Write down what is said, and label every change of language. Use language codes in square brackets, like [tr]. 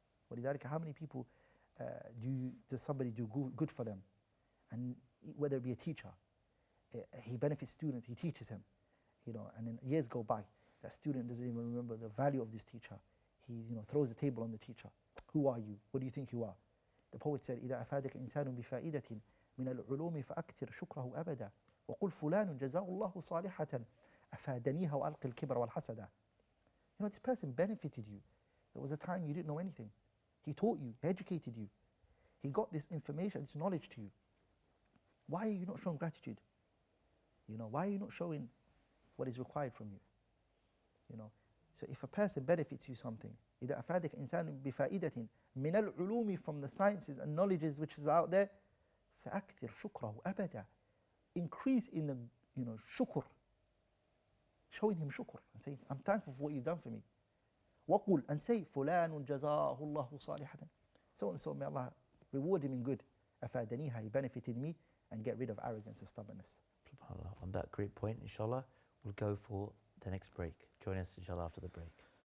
[ar] ولذلك, [en] how many people does somebody do good for them? And whether it be a teacher, he benefits students, he teaches him, and then years go by, that student doesn't even remember the value of this teacher. He throws the table on the teacher. Who are you? What do you think you are? The poet said, [ar] إذا أفادك إنسان بفائدة من العلوم فأكثر شكره أبدا وقل فلان جزاه الله صالحة أفادنيها وألقي الكبر والحسد. [en] This person benefited you. There was a time you didn't know anything. He taught you, he educated you. He got this information, this knowledge to you. Why are you not showing gratitude? Why are you not showing what is required from you? So if a person benefits you something, [ar] إذا أفادك إنسان بفائدة من العلوم, [en] from the sciences and knowledges which is out there, [ar] فأكثر شكره أبدا. [en] Increase in the shukr, showing him shukr and say, I'm thankful for what you've done for me. [ar] وقل, [en] and say, [ar] فلان جزاه الله صالحة. [en] So and so, may Allah reward him in good. [ar] أفادنيها, [en] he benefited me, and get rid of arrogance and stubbornness. SubhanAllah. On that great point, inshallah, we'll go for the next break. Join us, inshallah, after the break.